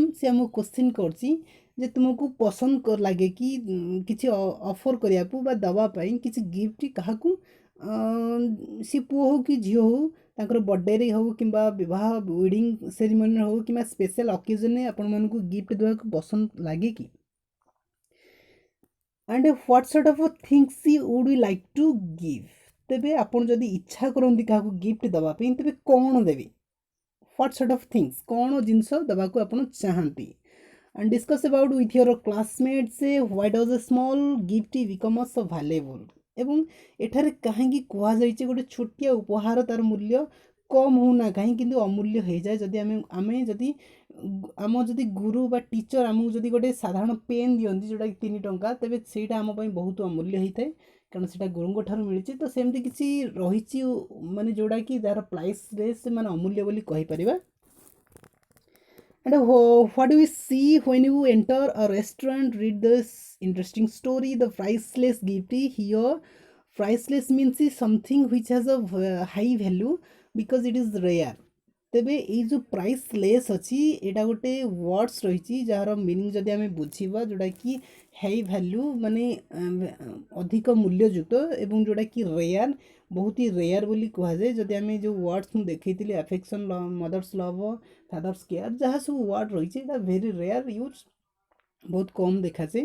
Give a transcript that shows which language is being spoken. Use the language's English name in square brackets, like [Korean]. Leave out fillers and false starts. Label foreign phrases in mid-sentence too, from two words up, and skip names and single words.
[Odia] ସେ ଆମକୁ କ୍ୱେଶ୍ଚିନ୍ କରୁଛି ଯେ ତୁମକୁ ପସନ୍ଦ ଲାଗେ କି କିଛି ଅଫର୍ କରିବାକୁ ବା ଦେବା ପାଇଁ କିଛି ଗିଫ୍ଟ କାହାକୁ, ସେ ପୁଅ ହେଉ କି ଝିଅ ହେଉ, ତାଙ୍କର ବର୍ଥଡେରେ ହେଉ କିମ୍ବା ବିବାହ [English] wedding ceremonyରେ [Odia] ହେଉ କିମ୍ବା [English] special occasionରେ [Odia] ଆପଣମାନଙ୍କୁ ଗିଫ୍ଟ ଦେବାକୁ ପସନ୍ଦ ଲାଗେ କି? [English] And what sort of things would you like to give? [Odia] ତେବେ ଆପଣ ଯଦି ଇଚ୍ଛା କରନ୍ତି କାହାକୁ ଗିଫ୍ଟ ଦେବା ପାଇଁ, ତେବେ କ'ଣ ଦେବେ? [English] what sort of things, [Odia] କ'ଣ ଜିନିଷ ଦେବାକୁ ଆପଣ ଚାହାନ୍ତି? [English] and discuss about with your classmates why does a small gift become so valuable। [Odia] ଏବଂ ଏଠାରେ କାହିଁକି କୁହାଯାଇଛି ଗୋଟେ ଛୋଟିଆ ଉପହାର ତାର ମୂଲ୍ୟ କମ୍ ହେଉନା କାହିଁ କିନ୍ତୁ ଅମୂଲ୍ୟ ହେଇଯାଏ। ଯଦି ଯଦି ଗୁରୁ ବା ଟିଚର ଆମକୁ ଯଦି ଗୋଟେ ସାଧାରଣ ପେନ୍ ଦିଅନ୍ତି ଯେଉଁଟାକି 3 ଟଙ୍କା, ତେବେ ସେଇଟା ଆମ ପାଇଁ ବହୁତ ଅମୂଲ୍ୟ ହେଇଥାଏ, କାରଣ ସେଇଟା ଗୁରୁଙ୍କ ଠାରୁ ମିଳିଛି। ତ ସେମିତି କିଛି ରହିଛି ମାନେ ଯେଉଁଟାକି ଯାହାର ପ୍ରାଇସଲେସ୍ ମାନେ ଅମୂଲ୍ୟ ବୋଲି କହିପାରିବା। [English] And what do we see when you enter a restaurant? Read this interesting story. The priceless gift here. Priceless means something which has a high value because it is rare। [Odia] ତେବେ ଏଇ ଯେଉଁ ପ୍ରାଇସଲେସ୍ ଅଛି, ଏଇଟା ଗୋଟେ ୱାର୍ଡ଼ସ୍ ରହିଛି ଯାହାର ମିନିଂ ଯଦି ଆମେ ବୁଝିବା, ଯେଉଁଟାକି [English] high value [Odia] ମାନେ ଅଧିକ ମୂଲ୍ୟଯୁକ୍ତ, ଏବଂ ଯେଉଁଟାକି ରେୟାର, ବହୁତ ହି ରେୟାର ବୋଲି କୁହାଯାଏ। ଯଦି ଆମେ ଯେଉଁ ୱାର୍ଡ଼ସ୍ ମୁଁ ଦେଖେଇଥିଲି, ଆଫେକ୍ସନ୍, [English] mother's love, father's care, [Odia] ଯାହା ସବୁ ୱାର୍ଡ଼ ରହିଛି ଏଇଟା [English] very rare use, [Odia] ବହୁତ କମ୍ ଦେଖାଯାଏ।